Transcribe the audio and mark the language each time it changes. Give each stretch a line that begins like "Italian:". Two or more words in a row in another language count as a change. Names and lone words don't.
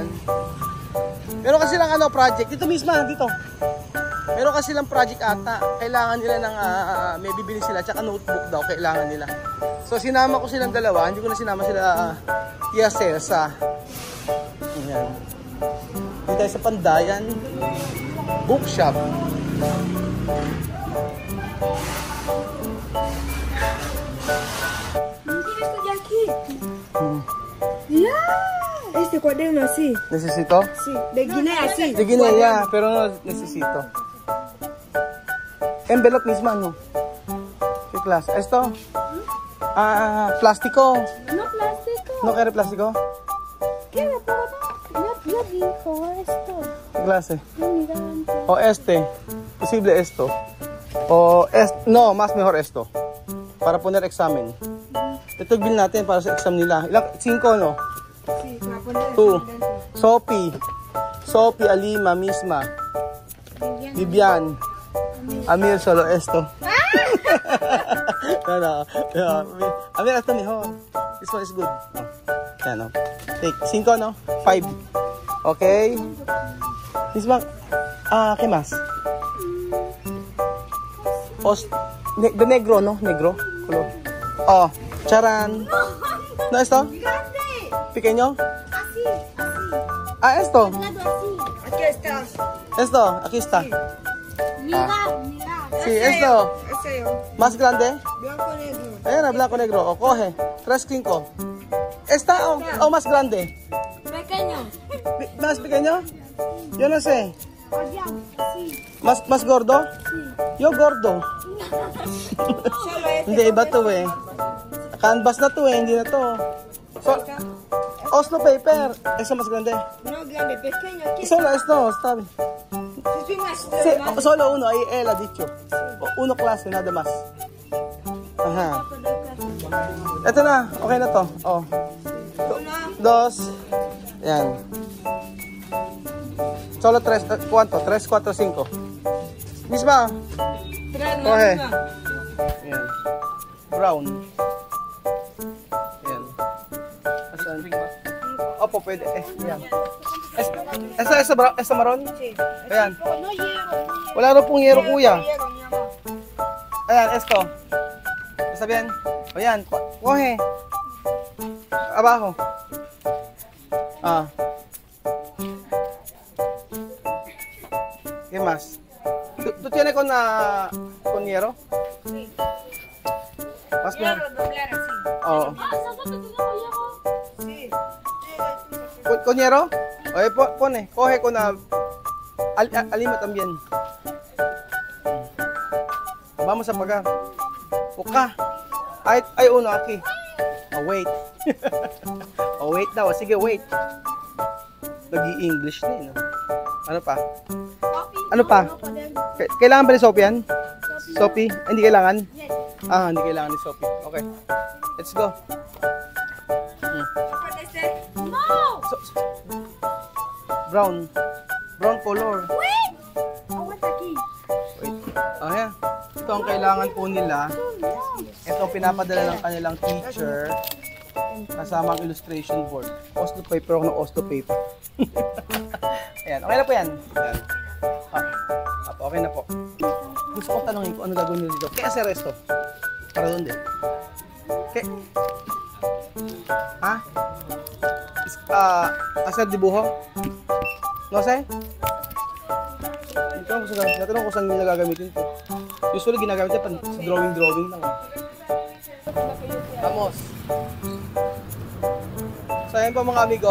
Filipino: Meron kasi lang project dito mismo dito. Meron kasi lang project ata. Kailangan nila ng may bibili sila tsaka notebook daw kailangan nila. So sinama ko silang dalawa, hindi ko na sinama sila Tia Celsa. Ayan. Dito tayo sa Pandayan Bookshop.
Spanish: Estoy aquí. Este cuaderno así. ¿Necesito? Sí, de Guinea así. De Guinea, pero no necesito. Envelope misma, ¿no? ¿Qué clase? ¿Esto? Plástico. No plástico. ¿No quiere plástico? ¿Quiere yo dijo esto. ¿Qué clase? No, mira antes. O este. Posible esto. O no, más mejor esto. Para poner examen.
Filipino: Ito yung bill natin para sa exam nila. Ilang? 5,
Spanish: no? Sí, para poner 2. Sophie, Alima, Misma. Vivian. Amir, solo esto. No. Amir, esto mejor.
English: This one is good. Yan, Take 5,
Spanish: no? 5. Okay. Misma, ¿qué más? De negro, ¿no? Negro. Color. Charan. ¿No esto? ¿Pequeño? así. Esto. Aquí está. Esto, aquí está. Mira. Sí, esto. Ese ¿Más grande? blanco negro. Ayan, blanco negro. O, coge. 3.5. ¿Esta o más grande? Pequeño. ¿Más pequeño? Yo no sé. Allá, sí. ¿Más gordo? Yo gordo. Solo este.
Filipino: Hindi, iba to Canvas na to hindi na to.
English: So, Oslo paper.
Spanish: Eso más grande. No grande, pequeño. Aquí Solo esto, está bien. sí, más. Sí, solo uno, ahí él ha dicho. Uno clase, nada más. Ajá.
Filipino: Ito na, okay na to. 2. Yan.
Spanish: Solo 3, ¿cuánto? 3, 4, 5. Misma. Tres, Coge. no.
Filipino: Yan. Brown. Ayan. Asan? Opo, pwede. Ayan.
Spanish: Esa maron?
Filipino: Ayan. Wala rin pong yero, kuya. Ayan, esto. Sabihan. Ayan,
Spanish: kohe. Abajo. ¿Qué más? ¿Tú tienes con hierro? Más bien. doblar así. Oh. ¿Con hierro? Oye, pone, coge con alima también. Vamos a pagar. Buka. Ay, uno aquí.
English: Oh, wait. Oh, wait daw. Sige, wait.
Filipino: Nag-i-English na yun. Ano pa? Ano pa? Kailangan ba ni Sophie yan? Sophie? Hindi kailangan? Hindi kailangan ni Sophie. Okay.
English: Let's go. No! Brown. Brown color. Wait! I want the key. Wait.
Filipino: Ayan. Ito ang kailangan po nila. Ito ang pinapadala ng kanilang teacher. Kasama ang
English: illustration board.
Filipino: Oslo paper ako ng Oslo paper. Ayan. Okay na po yan. Ayan. Okay na po. Gusto kong tanongin kung ano gagawin nila dito. Kaya sa resto. Para doon din. Okay.
Spanish: Ha? Hacer dibujo? No sé?
Filipino: Natanong ko saan nila gagamitin ito. Usually ginagamit ito sa drawing lang. Vamos. So ayan po mga amigo.